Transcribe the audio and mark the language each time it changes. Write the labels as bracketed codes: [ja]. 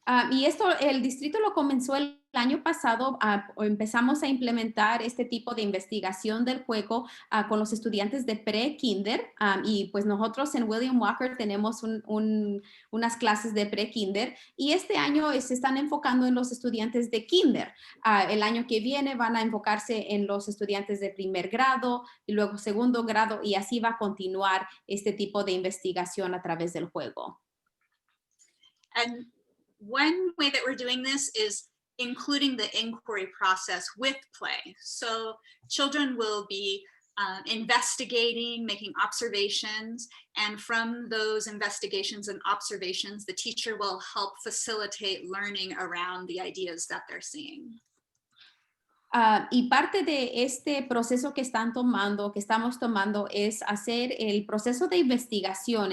[es] Y esto, el distrito lo comenzó el año pasado, empezamos a implementar este tipo de investigación del juego con los estudiantes de pre-kinder y pues nosotros en William Walker tenemos unas clases de pre-kinder y este año se están enfocando en los estudiantes de kinder. El año que viene van a enfocarse en los estudiantes de primer grado y luego segundo grado y así va a continuar este tipo de investigación a través del juego. [en] And one way that we're doing this is including the inquiry process with play. So children will be investigating, making observations, and from those investigations and observations, the teacher will help facilitate learning around the ideas that they're seeing. [es] Y parte de este proceso que estamos tomando es hacer el proceso de investigación.